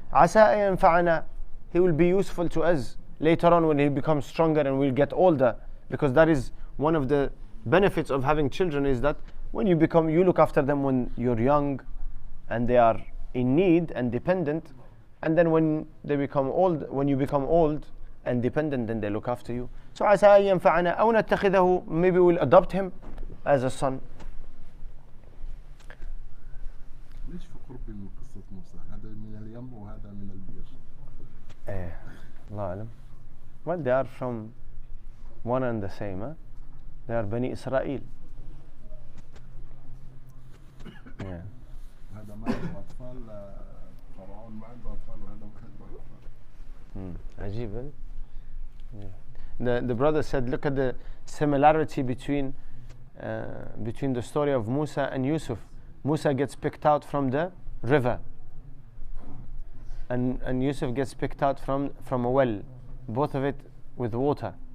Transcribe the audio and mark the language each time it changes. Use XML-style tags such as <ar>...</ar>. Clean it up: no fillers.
<ar>عسى أن ينفعنا,</ar> <en>he will be useful to us later on when he becomes stronger and will get older, because that is one of the benefits of having children, is that when you look after them when you're young and they are in need and dependent, and then when you become old and dependent, then they look after you. So</en> <ar>عسى أن ينفعنا أو نتخذه,</ar> <en>maybe we'll adopt him as a son.</en> <ar>ليش في قرب من قصة موسى؟ هذا من اليم وهذا من البئر. الله أعلم.</ar> <en>Well, they are from one and the same. Huh? They are Bani Israel. Yeah.</en> <ar>هذا ما عنده أطفال، فرعون ما عنده أطفال وهذا ما عنده أطفال. عجيب.</ar> <en>Yeah. The brother said, look at the similarity between the story of Musa and Yusuf. Musa gets picked out from the river, and Yusuf gets picked out from a well, both of it with water.</en>